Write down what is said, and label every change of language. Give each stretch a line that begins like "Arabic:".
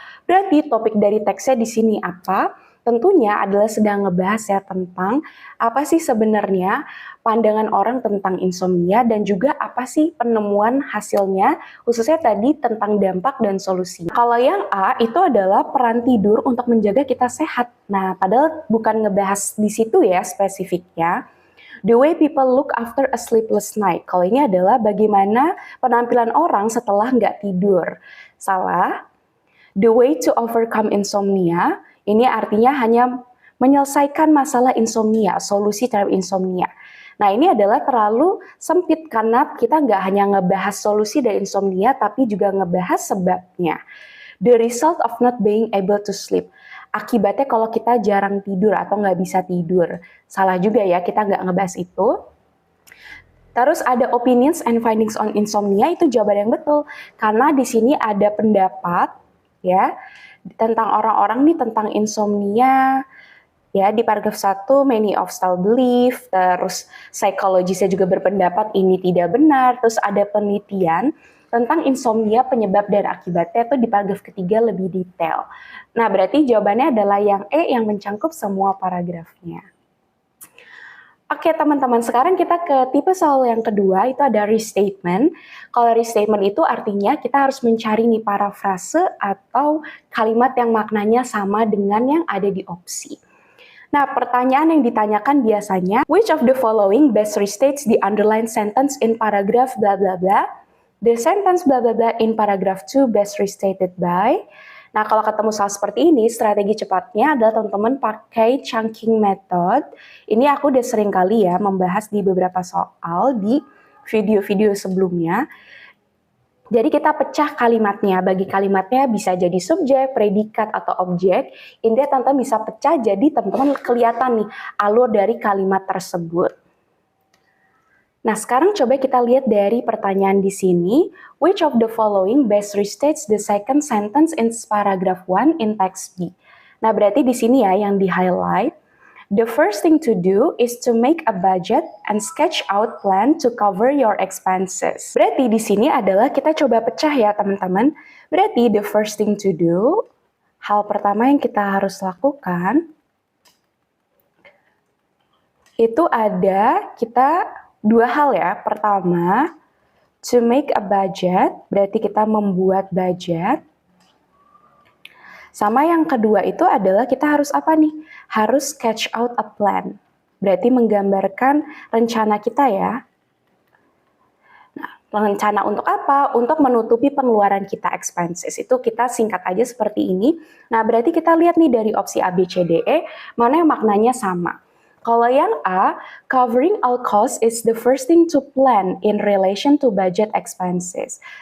Indonesian: Berarti topik dari teksnya di sini apa? Tentunya adalah sedang ngebahas ya tentang apa sih sebenarnya pandangan orang tentang insomnia dan juga apa sih penemuan hasilnya, khususnya tadi tentang dampak dan solusi. Kalau yang A itu adalah peran tidur untuk menjaga kita sehat. Nah, padahal bukan ngebahas di situ ya spesifiknya.
English: The way people look after a sleepless night.
Indonesian: Kalau ini adalah bagaimana penampilan orang setelah nggak tidur. Salah.
English: The way to overcome insomnia.
Indonesian: Ini artinya hanya menyelesaikan masalah insomnia, solusi terhadap insomnia. Nah, ini adalah terlalu sempit karena kita nggak hanya ngebahas solusi dari insomnia, tapi juga ngebahas sebabnya.
English: The result of not being able to sleep.
Indonesian: Akibatnya kalau kita jarang tidur atau nggak bisa tidur. Salah juga ya, kita nggak ngebahas itu. Terus ada
English: opinions and findings on insomnia,
Indonesian: itu jawaban yang betul. Karena di sini ada pendapat ya tentang orang-orang nih tentang insomnia. Ya, di paragraf 1, many of style belief, terus psikologisnya juga berpendapat ini tidak benar, terus ada penelitian tentang insomnia penyebab dan akibatnya itu di paragraf ketiga lebih detail. Nah, berarti jawabannya adalah yang E yang mencangkup semua paragrafnya. Oke teman-teman, sekarang kita ke tipe soal yang kedua, itu ada restatement. Kalau restatement itu artinya kita harus mencari nih parafrase atau kalimat yang maknanya sama dengan yang ada di opsi. Nah, pertanyaan yang ditanyakan biasanya,
English: which of the following best restates the underlined sentence in paragraph bla bla bla? The sentence bla bla bla in paragraph 2 best restated by.
Indonesian: Nah, kalau ketemu soal seperti ini, strategi cepatnya adalah teman-teman pakai chunking method. Ini aku udah sering kali ya membahas di beberapa soal di video-video sebelumnya. Jadi kita pecah kalimatnya, bagi kalimatnya bisa jadi subjek, predikat, atau objek. Intinya teman-teman bisa pecah jadi teman-teman kelihatan nih alur dari kalimat tersebut. Nah sekarang coba kita lihat dari pertanyaan di sini.
English: Which of the following best restates the second sentence in paragraph 1 in text B?
Indonesian: Nah berarti di sini ya yang di-highlight.
English: The first thing to do is to make a budget and sketch out plan to cover your expenses.
Indonesian: Berarti di sini adalah kita coba pecah ya teman-teman. Berarti
English: the first thing to do,
Indonesian: hal pertama yang kita harus lakukan, itu ada kita dua hal ya. Pertama,
English: to make a budget,
Indonesian: berarti kita membuat budget. Sama yang kedua itu adalah kita harus apa nih? Harus
English: sketch out a plan.
Indonesian: Berarti menggambarkan rencana kita ya. Nah, rencana untuk apa? Untuk menutupi pengeluaran kita expenses. Itu kita singkat aja seperti ini. Nah, berarti kita lihat nih dari opsi A, B, C, D, E, mana yang maknanya sama. Kalau yang A,
English: covering all costs is the first thing to plan in relation to budget expenses.